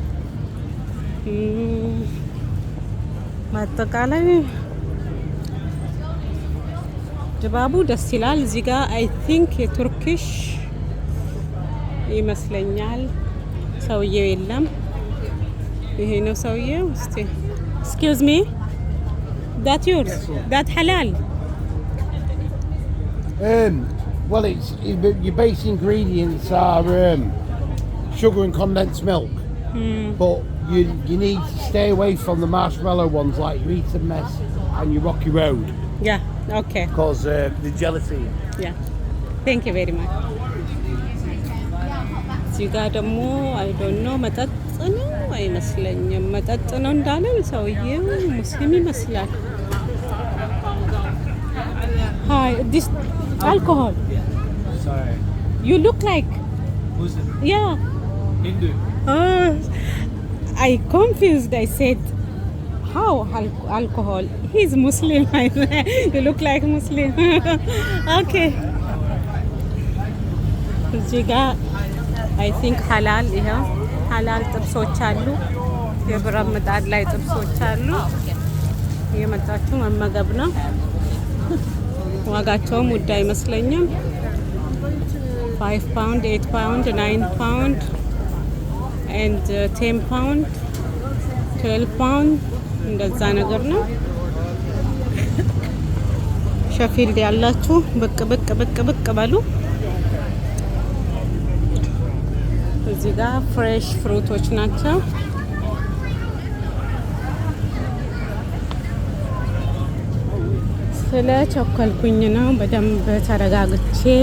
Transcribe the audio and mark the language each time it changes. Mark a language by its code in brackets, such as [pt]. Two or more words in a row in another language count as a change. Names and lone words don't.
[am] ማጠቃላይ ድባቡ ደስ ይላል። እዚህ ጋር [en] I think [am] የቱርኪሽ ይመስለኛል። ሰውየው የለም። ይሄ ነው ሰውየው። እስቲ [en] excuse me that yours that halal well it's your base ingredients are sugar and condensed milk, but you need to stay away from the marshmallow ones like your Eton Mess and your Rocky Road. Yeah, okay, because the gelatin. Yeah, thank you very much. [am] እዚህ ጋር ደግሞ [en] I don't know [am] መጠጥ ነው አይመስለኝም። መጠጥ ነው እንዳለ ሰውዬው ሙስሊም ይመስላል። [en] Hi, this alcohol. Sorry. You look like Muslim. Yeah. Hindu. I confused. I said, how alcohol? He's Muslim. You look like Muslim. Okay. [am] እዚህ ጋር [en] I think halal [am] ይሄው halal ጥብሶች አሉ። የብረት ምጣድ ላይ ጥብሶች አሉ። የመጣችሁ መመገብ ነው። ዋጋቸውም ውድ አይመስለኝም። [en] 5 pound 8 pound 9 pound and 10 pound 12 pound [am] እንደዛ ነገር ነው። ሸፊልድ ያላችሁ ብቅ በሉ። እዚህ ጋር ፍሬሽ ፍሩቶች ናቸው። ስለ ቸኮልኩኝ ነው በደንብ ተረጋግቼ